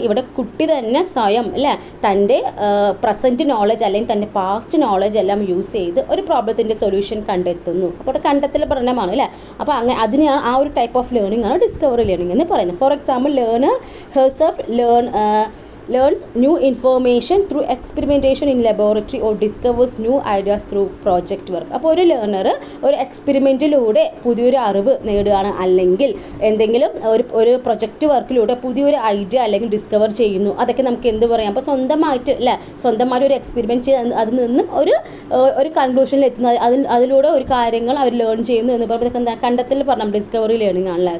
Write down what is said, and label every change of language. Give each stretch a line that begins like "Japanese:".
Malayalam: ഇവിടെ കുട്ടി തന്നെ സ്വയം അല്ലേ തൻ്റെ പ്രസൻറ്റ് നോളജ് അല്ലെങ്കിൽ തൻ്റെ പാസ്റ്റ് നോളജ് എല്ലാം യൂസ് ചെയ്ത് ഒരു പ്രോബ്ലത്തിൻ്റെ സൊല്യൂഷൻ കണ്ടെത്തുന്നു. അപ്പോൾ ഇവിടെ കണ്ടെത്തൽ പഠനമാണ് അല്ലേ. അപ്പോൾ അങ്ങനെ അതിനെയാണ് ആ ഒരു ടൈപ്പ് ഓഫ് ലേണിംഗ് ആണ് ഡിസ്കവറി ലേണിംഗ് എന്ന് പറയുന്നത്.
English: For example learner herself learns new information through experimentation in laboratory or discovers new ideas through project work.
Malayalam: അപ്പോൾ ഒരു ലേണർ ഒരു എക്സ്പെരിമെൻറ്റിലൂടെ പുതിയൊരു അറിവ് നേടുകയാണ്, അല്ലെങ്കിൽ എന്തെങ്കിലും ഒരു പ്രൊജക്റ്റ് വർക്കിലൂടെ പുതിയൊരു ഐഡിയ അല്ലെങ്കിൽ ഡിസ്കവർ ചെയ്യുന്നു. അതൊക്കെ നമുക്ക് എന്ത് പറയാം, അപ്പോൾ സ്വന്തമായിട്ട് അല്ലേ സ്വന്തമായിട്ട് ഒരു എക്സ്പെരിമെൻറ്റ് ചെയ്ത് അതിൽ നിന്നും ഒരു കൺക്ലൂഷനിൽ എത്തുന്നു, അതിലൂടെ ഒരു കാര്യങ്ങൾ അവർ ലേൺ ചെയ്യുന്നു എന്ന് പറയുമ്പോൾ എന്താ കണ്ടെത്തൽ പറഞ്ഞാൽ ഡിസ്കവറി ലേണിംഗ് ആണല്ലേ.